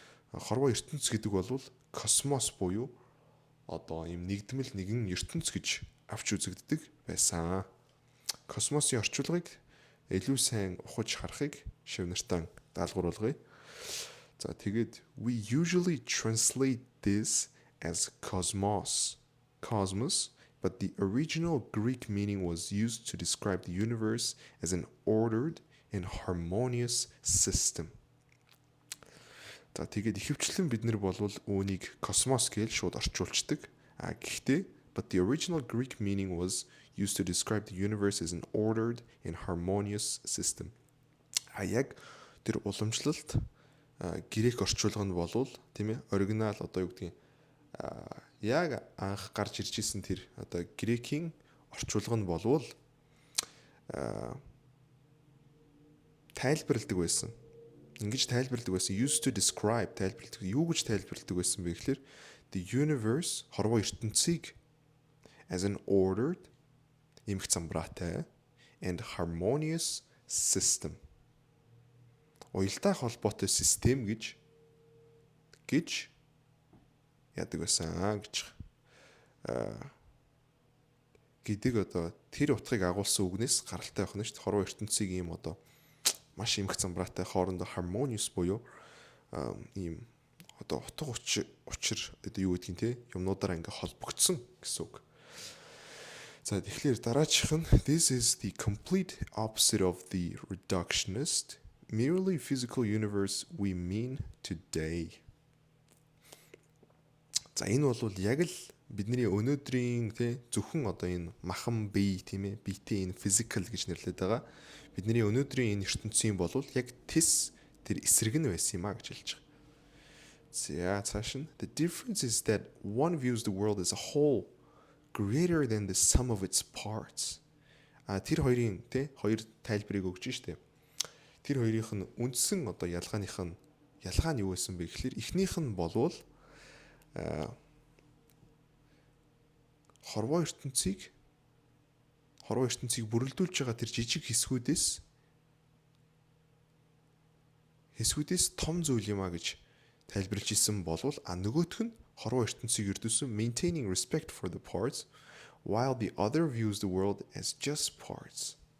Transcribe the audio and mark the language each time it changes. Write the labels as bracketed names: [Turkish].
[Mongolian] Хорвоо ертөнц гэдэг бол космос буюу одоо ийм нэгдмэл нэгэн ертөнц гэж авч үзэгддэг байсан. Космосын орчуулгыг илүү сайн ухаж харахыг шив нартаа даалгавруулъя. За тэгээд [English] we usually translate this as cosmos, but the original Greek meaning was used to describe the universe as an ordered and harmonious system. [Mongolian] За тэгээд ихэвчлэн бид нар болвол үүнийг космос гэж шууд орчуулцдаг. Гэхдээ [English] but the original Greek meaning was used to describe the universe as an ordered and harmonious system. [Mongolian] Яг тэр уламжлалт грек орчуулга нь болвол тийм ээ оригинал одоо юу гэдгийг яг анх гарч ирж исэн тэр одоо грекийн орчуулга нь болвол тайлбарладаг байсан. Ингэж тайлбарладаг байсан. [English] Used to describe [Mongolian] тайлбарладаг. Юу гэж тайлбарладаг байсан бэ гэхээр [English] the universe [Mongolian] хорвоо ертөнцийг [English] as an ordered [Mongolian] эмх замбраатай [English] and harmonious system. [Mongolian] Уялдаа холбоотой систем гэж яадаг байсан гэж гэдэг одоо тэр утгыг агуулсан үгнээс гаралтай байх нь шүү дээ. Хорвоо ертөнцийг ийм одоо маш эмх замбраатай хоорондоо harmonious буюу ийм одоо утга учир одоо юу гэдгийг те юмнуудаараа ингээ холбогдсон гэсэн үг. За тэгэхээр дараачих нь [English] this is the complete opposite of the reductionist merely physical universe we mean today. [Mongolian] За энэ бол яг л бидний өнөөдрийн зөвхөн одоо энэ махан бие тийм ээ биетэй энэ physical гэж нэрлэдэг байгаа. Бидний өнөөдрийн энэ ертөнцийн бол яг тэр эсрэг нь байсан юм а гэж хэлж байгаа. За цааш нь [English] the difference is that one views the world as a whole greater than the sum of its parts. [Mongolian] Тэр хоёрын хоёр тайлбарыг өгч штэ. Тэр хоёрынх нь үндсэн одоо ялгаа нь юу байсан бэ гэхээр эхнийх нь болвол хорвоо ертөнцийг бүрэлдүүлж байгаа тэр жижиг хэсгүүдээс том зүйл юм а гэж тайлбарлаж исэн болвол нөгөөх нь хорвоо ертөнцийг ердөөсөн [English] maintaining respect for the parts while the other views the world as just parts.